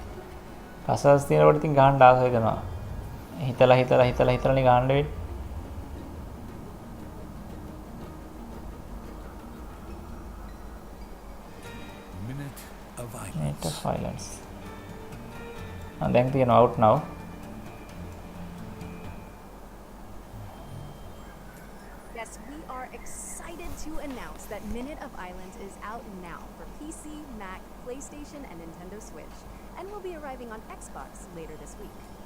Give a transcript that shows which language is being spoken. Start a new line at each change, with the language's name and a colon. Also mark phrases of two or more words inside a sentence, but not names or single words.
Sinhala: පසල්ස් තියෙනකොට ඉතින් ගහන්න ආස වෙනවා. හිතලා ගහන්න වෙන්නේ. Minute of Violence. දැන් තියෙනවා
English: out now. Yes, we are excited to announce that Minute of Islands is out now for PC, Mac, PlayStation, and Nintendo Switch, and will be arriving on Xbox later this week.